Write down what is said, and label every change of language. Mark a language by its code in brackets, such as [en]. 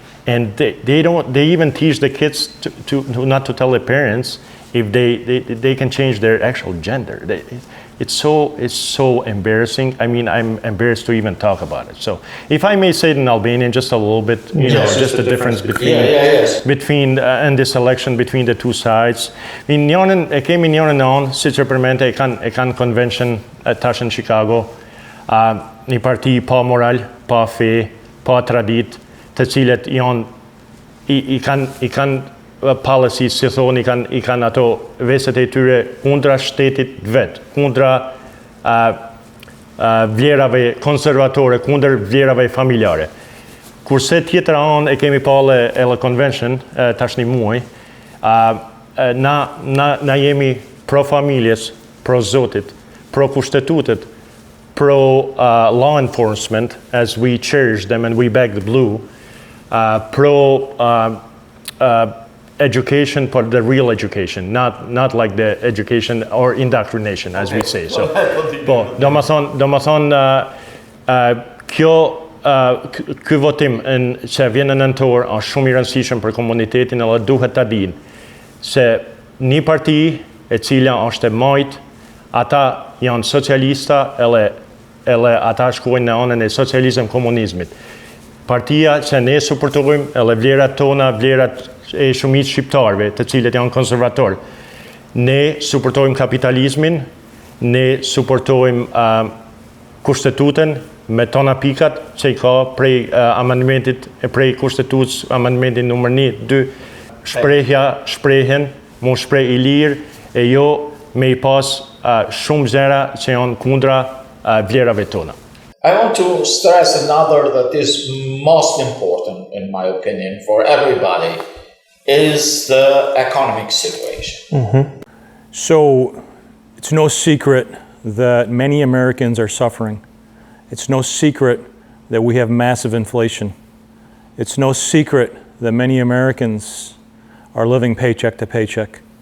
[en] And they even teach the kids to not to tell their parents if they can change their actual gender. It's so embarrassing. I mean, I'm embarrassed to even talk about it. So if I may say it in Albanian, just a little bit, just the difference between in this election between the two sides. [sq] Njërin e kemi njërin non, siç e përmendte, e kanë convention tash në Chicago, një parti pa moral, pa fe, pa tradit, të cilët i kanë policies, si thonë, i kanë ato veset e tyre kundra shtetit vet, kundra vlerave konservatore, kundër vlerave familjare. Kurse tjetër anë e kemi pale edhe convention tash një muaj, na jemi pro familjes, pro Zotit, pro kushtetutet, [en] pro law enforcement, as we cherish them and we back the blue, pro education, but the real education, not like the education or indoctrination, as we say. [sq] So, do më thonë, ky votim që vjen në nëntor është shumë i rëndësishëm për komunitetin, edhe duhet ta dinë se një parti e cila është e majt, ata janë socialista, edhe ata shkojnë në anën e socializëm komunizmit. Partia që ne suportojmë, edhe vlerat tona, vlerat e shumicë shqiptarëve, të cilët janë konservatorë. Ne suportojmë kapitalizmin, ne suportojmë kushtetutën me tona pikat që i ka prej amendmentit e prej kushtetutës, amendmentin numër 1, 2, shprehen, mu shprej i lirë, e jo me i pas shumë gjëra që janë kundra vlerave tona. [en] I want to stress another that is most important, in my opinion, for everybody, is the economic situation. So it's no secret that many Americans are suffering. It's no secret that we have massive inflation. It's no secret that many Americans are living paycheck to paycheck.